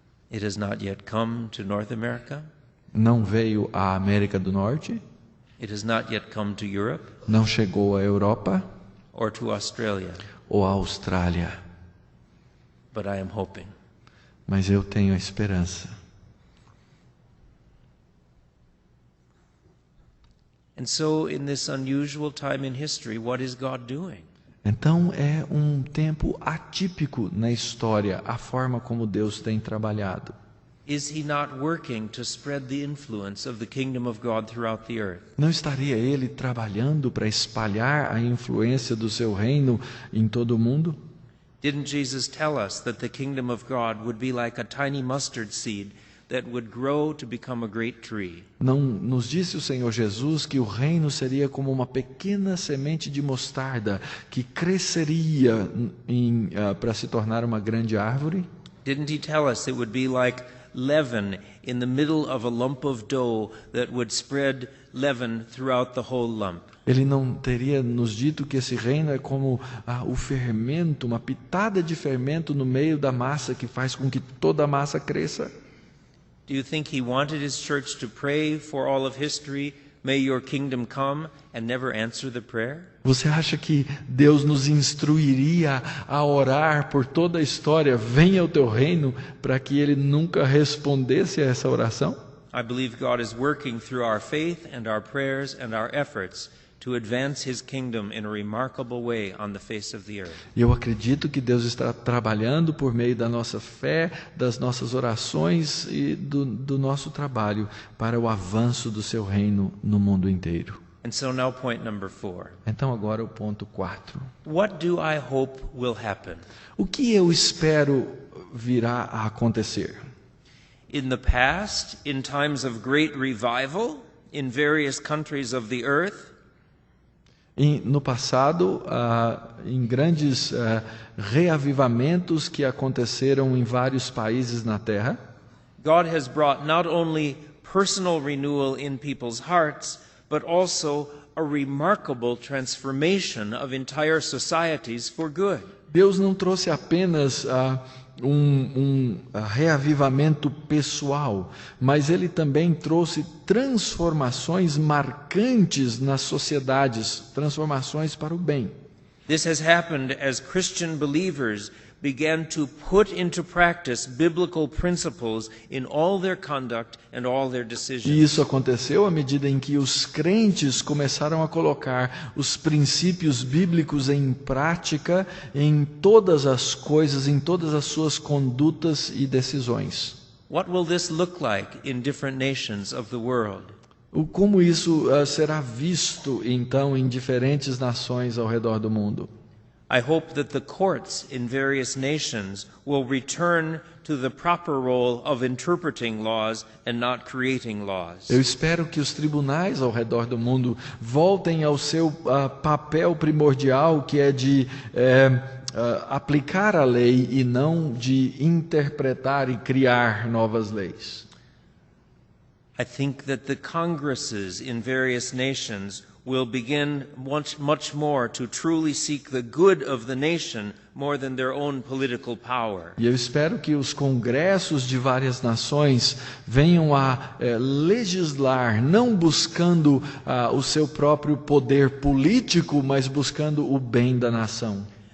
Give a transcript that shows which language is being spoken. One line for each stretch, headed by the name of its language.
English: It has not yet come to North America.
Portuguese: Não veio à América do Norte,
English: It has not yet come to Europe
Portuguese: não chegou à Europa
English: or to Australia,
Portuguese: ou à Austrália,
English: but I am hoping.
Portuguese: mas eu tenho a esperança.
English: And so, in this unusual time in history, what is God doing?
Portuguese: Então é um tempo atípico na história, a forma como Deus tem trabalhado.
English: Is He not working to spread the influence of the kingdom of God throughout the earth?
Portuguese: Não estaria Ele trabalhando para espalhar a influência do seu reino em todo o mundo?
English: Didn't Jesus tell us that the kingdom of God would be like a tiny mustard seed that would grow to become a great tree?
Portuguese: Não nos disse o Senhor Jesus que o reino seria como uma pequena semente de mostarda que cresceria para se tornar uma grande árvore?
English: Didn't He tell us it would be like leaven in the middle of a lump of dough that would spread leaven throughout the whole lump?
Portuguese: Ele não teria nos dito que esse reino é como o fermento, uma pitada de fermento no meio da massa que faz com que toda a massa cresça?
English: Do you think He wanted His church to pray for all of history, may your kingdom come, and never answer the prayer?
Portuguese: Você acha que Deus nos instruiria a orar por toda a história, venha o teu reino, para que Ele nunca respondesse a essa oração?
English: I believe God is working through our faith and our prayers and our efforts to advance his kingdom in a remarkable way on the face of the earth.
Portuguese: E eu acredito que Deus está trabalhando por meio da nossa fé, das nossas orações e do nosso trabalho para o avanço do seu reino no mundo inteiro.
English: And so now point number 4.
Portuguese: Então agora o ponto 4.
English: What do I hope will happen?
Portuguese: O que eu espero virá a acontecer?
English: In the past, in times of great revival in various countries of the earth,
Portuguese: No passado, em grandes reavivamentos que aconteceram em vários países na Terra,
English: God has brought not only personal renewal in people's hearts, but also a remarkable transformation of entire societies for good.
Portuguese: Deus não trouxe apenas um reavivamento pessoal, mas Ele também trouxe transformações marcantes nas sociedades, transformações para o bem.
English: This has happened as Christian believers began to put into practice biblical principles in all their conduct and all their decisions.
Portuguese: E isso aconteceu à medida em que os crentes começaram a colocar os princípios bíblicos em prática em todas as coisas, em todas as suas condutas e decisões.
English: What will this look like in different nations of the world?
Portuguese: Como isso será visto, então, em diferentes nações ao redor do mundo?
English: I hope that the courts in various nations will return to the proper role of interpreting laws and not creating laws.
Portuguese: Eu espero que os tribunais ao redor do mundo voltem ao seu papel primordial, que é de aplicar a lei e não de interpretar e criar novas leis.
English: I think that the congresses in various nations will begin much more to truly seek the good of the nation more than their own political power.
Portuguese: E eu espero que os congressos de várias nações venham a legislar, não buscando o seu próprio poder político, mas buscando o bem da nação.